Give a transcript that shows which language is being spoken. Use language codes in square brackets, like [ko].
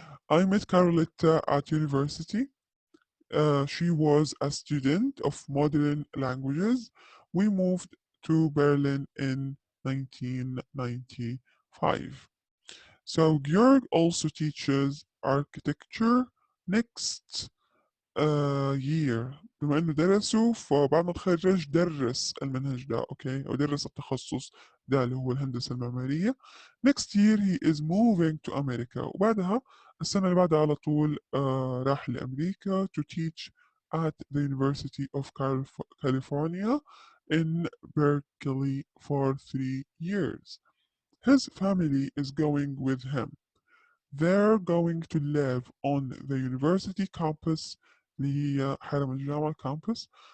[en] I met Caroletta at university. She was a student of modern languages. We moved to Berlin in 1995. So Georg also teaches architecture. Next year [ar] بما انه درسه فبعد ما تخرج درس المنهج ده او درس التخصص ده اللي هو الهندسة المعمارية. [en] next year he is moving to America. [ar] وبعدها السنة اللي بعدها على طول راح [en] لأمريكا to teach at the University of California in Berkeley for 3 years. His family is going with him. They're going to live on the university campus [ar] اللي هي حرم الجامعة [en] campus